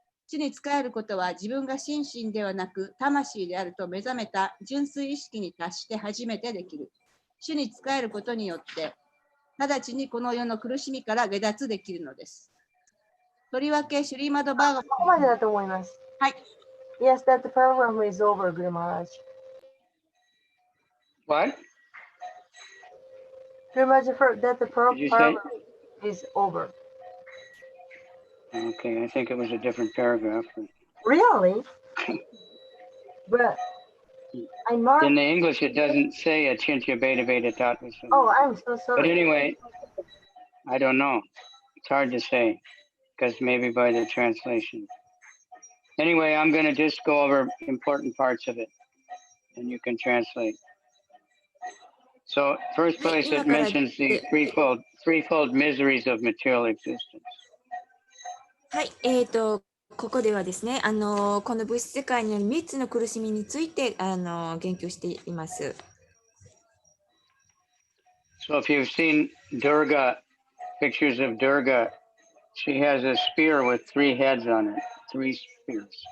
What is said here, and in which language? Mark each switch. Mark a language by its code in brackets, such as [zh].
[ja] 主に仕えることは自分が心身ではなく魂であると目覚めた純粋意識に達して初めてできる。主に仕えることによって、直ちにこの世の苦しみから下脱できるのです。とりわけ、シュリーマド・バーガー。ここまでだと思います。はい。 [en] Yes, that the program is over, Guru Maharaj. What? Guru Maharaj, that the program is over. Okay, I think it was a different paragraph. Really? But I marked. In the English, it doesn't say Achintya Beta Beta Tattva. Oh, I'm so sorry. But anyway, I don't know. It's hard to say because maybe by the translation. Anyway, I'm going to just go over important parts of it and you can translate. So first place it mentions the threefold miseries of material existence. [ja] はい、ここではですね、この物質世界による3つの苦しみについて言及しています。 [en] So if you've seen Durga, pictures of Durga, she has a spear with 3 heads on it, 3 spears.